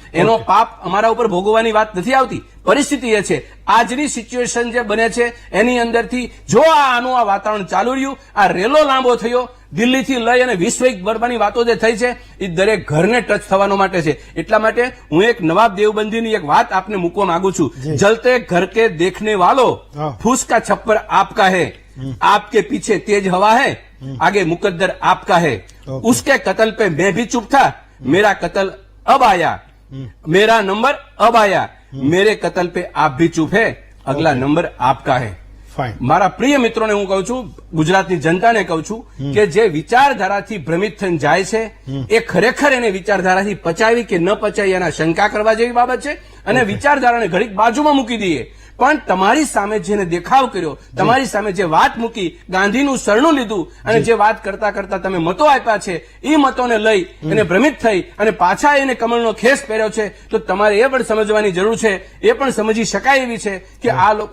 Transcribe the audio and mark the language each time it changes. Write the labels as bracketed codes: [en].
[gu] એનો પાપ અમારા ઉપર ભોગવવાની વાત નથી આવતી. પરિસ્થિતિ એ છે, આજની સિચ્યુએશન જે બને છે એની અંદરથી જો આનું આ વાતાવરણ ચાલુ રહ્યું, આ રેલો લાંબો થયો, દિલ્હીથી લઈ અને વિશ્વ બરબાની વાતો જે થઈ છે એ દરેક ઘરને ટચ થવાનો માટે છે. એટલા માટે હું એક નવાબ દેવબંધીની એક વાત આપને મૂકવા માંગુ છું. [hi] જલતે ઘર કે દેખને વાલો ફૂસ કા છપ્પર આપકા હૈ, आपके पीछे तेज हवा है, आगे मुकद्दर आपका है. उसके कत्ल पे मैं भी चुप था, मेरा कत्ल अब आया, मेरा नंबर अब आया, मेरे कत्ल पे आप भी चुप है, अगला नंबर आपका है. [gu] મારા પ્રિય મિત્રોને હું કહું છું, ગુજરાતની જનતાને કહું છું કે જે વિચારધારાથી ભ્રમિત થઈને જાય છે એ ખરેખર એને વિચારધારાથી પચાવી કે ન પચાવી એના શંકા કરવા જેવી બાબત છે. અને વિચારધારાને ઘડીક બાજુમાં મૂકી દઈએ, પણ તમારી સામે જેને દેખાવ કર્યો, તમારી સામે જે વાત મૂકી, ગાંધીનું શરણું લીધું અને જે વાત કરતા કરતા તમે મતો આપ્યા છે એ મતોને લઈ એને ભ્રમિત થઈ અને પાછા એને કમળનો ખેસ પહેર્યો છે, તો તમારે એ પણ સમજવાની જરૂર છે. એ પણ સમજી શકાય એવી છે કે આ લોકો